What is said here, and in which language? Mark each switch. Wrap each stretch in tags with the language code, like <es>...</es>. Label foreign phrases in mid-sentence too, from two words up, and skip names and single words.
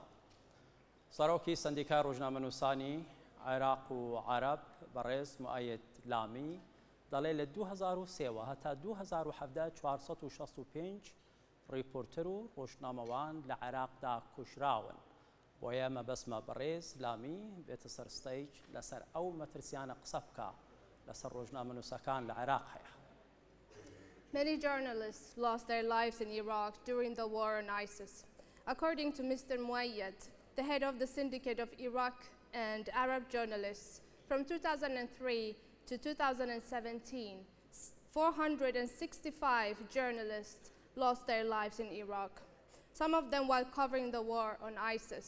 <ckb>سەرۆکی سندیکای ڕۆژنامەنووسانی عێراق و عەرەب بەڕێز موعەید لامی دەڵێ لە 2003 هەتا 2017 465 ریپۆرتەر و ڕۆژنامەوان لە عێراقدا کوژراون. بۆیە مەبەسمە بەڕێز لامی بێتە سەر ستەیج لەسەر ئەو مەترسیانە قسە بکە لەسەر ڕۆژنامەنووسەکان لە عێراق هەیە.</ckb> <en>Many journalists lost their lives in Iraq during the war on ISIS. According to Mr. Muayyad, the head of the Syndicate of Iraq and Arab journalists, from 2003 to 2017, 465 journalists lost their lives in Iraq, some of them while covering the war on ISIS.</en>